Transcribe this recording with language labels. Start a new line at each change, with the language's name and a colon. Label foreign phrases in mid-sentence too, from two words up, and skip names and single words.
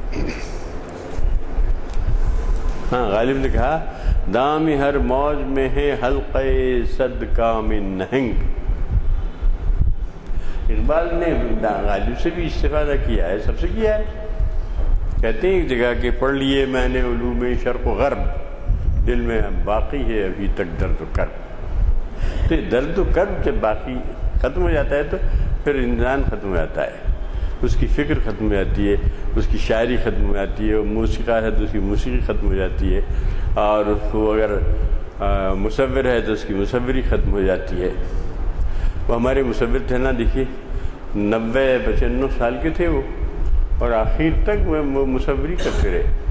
Urdu: ہاں غالب نے کہا دام ہر موج میں ہے حلقے صد کام نہنگ. اقبال نے غالب سے بھی استفادہ کیا ہے، سب سے کیا ہے. کہتے ہیں ایک جگہ کہ پڑھ لیے میں نے علوم شرق و غرب، دل میں باقی ہے ابھی تک درد و کرب. تو درد و کرب جب باقی ختم ہو جاتا ہے تو پھر انسان ختم ہو جاتا ہے، اس کی فکر ختم ہو جاتی ہے، اس کی شاعری ختم ہو جاتی ہے، موسیقار ہے تو اس کی موسیقی ختم ہو جاتی ہے، اور وہ اگر مصور ہے تو اس کی مصوری ختم ہو جاتی ہے. وہ ہمارے مصور تھے نا، دیکھیے 90-95 سال کے تھے وہ، اور آخر تک وہ مصوری کرتے رہے.